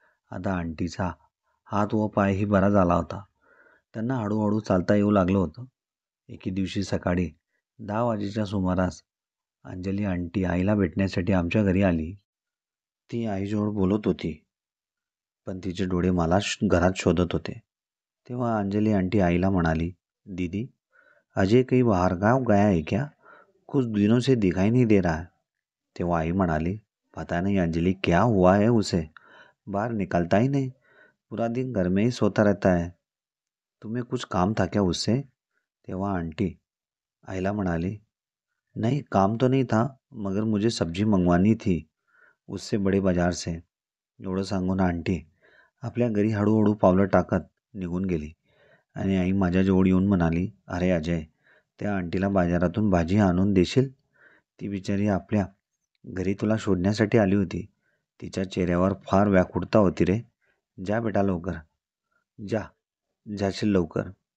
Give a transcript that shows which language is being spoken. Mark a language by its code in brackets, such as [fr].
[mr] आता आंटीचा हात व पायही बरा झाला होता. त्यांना हळूहळू चालता येऊ लागलं होतं. एके दिवशी सकाळी 10 वाजेच्या सुमारास अंजली आंटी आईला भेटण्यासाठी आमच्या घरी आली. ती आईजवळ बोलत होती, पण तिचे डोळे मला घरात शोधत होते. तेव्हा अंजली आंटी आईला म्हणाली, [hi] दीदी, अजय कहीं बाहर गाँव गया है क्या? कुछ दिनों से दिखाई नहीं दे रहा है. [mr] तेव्हा आई म्हणाली, [hi] पता नहीं अंजलि क्या हुआ है उसे, बाहर निकलता ही नहीं, पूरा दिन घर में ही सोता रहता है. तुम्हें कुछ काम था क्या उससे? [mr] तेव्हा आंटी आईला म्हणाली, [hi] नहीं काम तो नहीं था, मगर मुझे सब्जी मंगवानी थी उससे बड़े बाजार से. [mr] एवढं सांगून आंटी आपल्या घरी हळूहळू पावलं टाकत निघून गेली. आणि आई माझ्याजवळ येऊन म्हणाली, अरे अजय, त्या आंटीला बाजारातून भाजी आणून देशील? ती बिचारी आपल्या घरी तुला शोधण्यासाठी आली होती. तिच्या चेहऱ्यावर फार व्याकुळता होती रे. जा बेटा लवकर, जा, जाशील लवकर.